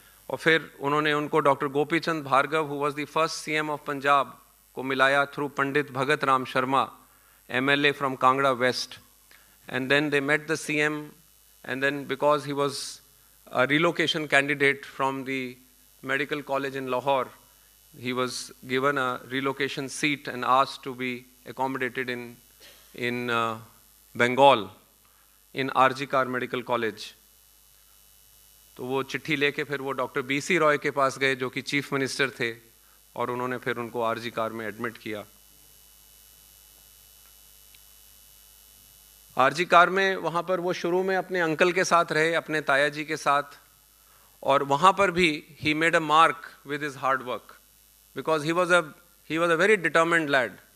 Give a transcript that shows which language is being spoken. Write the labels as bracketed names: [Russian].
[Hindi] और फिर उन्होंने उनको doctor Gopichand Bhargava, [English] who was the first CM of Punjab, [Hindi] को मिलाया through Pandit Bhagat Ram Sharma, [English] MLA from Kangra west. And then they met the CM. And then because he was a relocation candidate from the medical college in Lahore, he was given a relocation seat and asked to be accommodated in Bengal in RG Kar Medical College. [Hindi] तो वो चिट्ठी लेके फिर वो doctor BC Roy के पास गए जो कि चीफ मिनिस्टर थे, और उन्होंने फिर उनको RG कार में एडमिट किया. RG कार में वहाँ पर वो शुरू में अपने अंकल के साथ रहे, अपने ताया जी के साथ, और वहाँ पर भी [English] He made a mark with his hard work, because he was a very determined lad.